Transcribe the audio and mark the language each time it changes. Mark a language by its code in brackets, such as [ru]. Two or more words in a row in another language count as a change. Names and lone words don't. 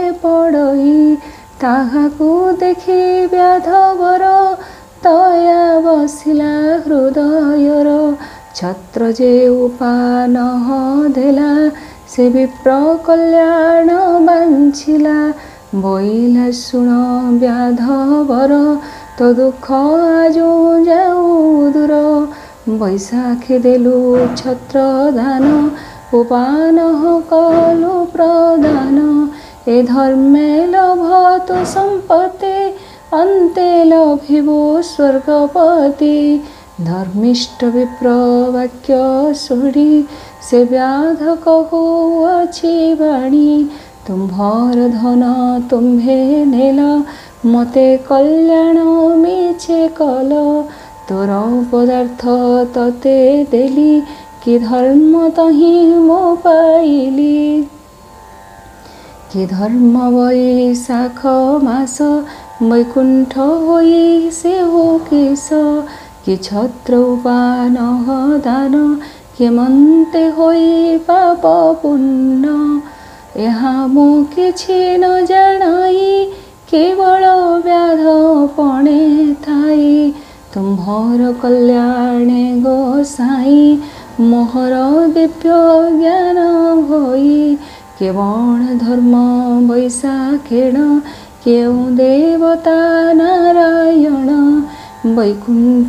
[or] ପଡ଼ଇ ତାହାକୁ ଦେଖି ବ୍ୟାଧବର ତୟା ବସିଲା ହୃଦୟର ଛତ୍ର ଯେ ଉପାନ ଦେଲା ସେ ବିପ୍ର କଲ୍ୟାଣ ବାଞ୍ଛିଲା ବୋଇଲା ଶୁଣ ବ୍ୟାଧବର ତୋ ଦୁଖ ଆଜୋ ଯାଉ ଦୂର ବୈଶାଖେ ଦେଲୁ ଛତ୍ର ଦାନ ଉପାନ କଲୁ ପ୍ରଦାନ ଏ ଧର୍ମେ ଲଭତୁ ସମ୍ପତ୍ତି ଅନ୍ତେ ଲଭିବୋ ସ୍ୱର୍ଗପତି ଧର୍ମିଷ୍ଠ ବିପ୍ର ବାକ୍ୟ ଶୁଣି ସେ ବ୍ୟାଧ କହୁଅଛି ବାଣୀ ତୁମ୍ଭର ଧନ ତୁମ୍ଭେ ନେଲ ମତେ କଲ୍ୟାଣ ମିଛେ କଲ ତୋର ପଦାର୍ଥ ତତେ ଦେଲି କି ଧର୍ମ ତହିଁ ମୋ ପାଇଲି କି ଧର୍ମ ବୈଶାଖ ମାସ ବୈକୁଣ୍ଠ ହୋଇ ସେ ହୋ କିସ କି ଛତ୍ର ଉପାନ ଦାନ କେମନ୍ତେ ହୋଇ ପାପ ପୁଣ୍ୟ ଏହା ମୁଁ କିଛି ନ ଜାଣାଇ କେବଳ ବ୍ୟାଧ ପଣେ ଥାଇ ତୁମ୍ହର କଲ୍ୟାଣେ ଗୋସାଇ ମୋହର ଦିବ୍ୟ ଜ୍ଞାନ ହୋଇ କେବଣ ଧର୍ମ ବୈଶାଖେଣ କେଉ ଦେବତା ନାରାୟଣ ବୈକୁଣ୍ଠ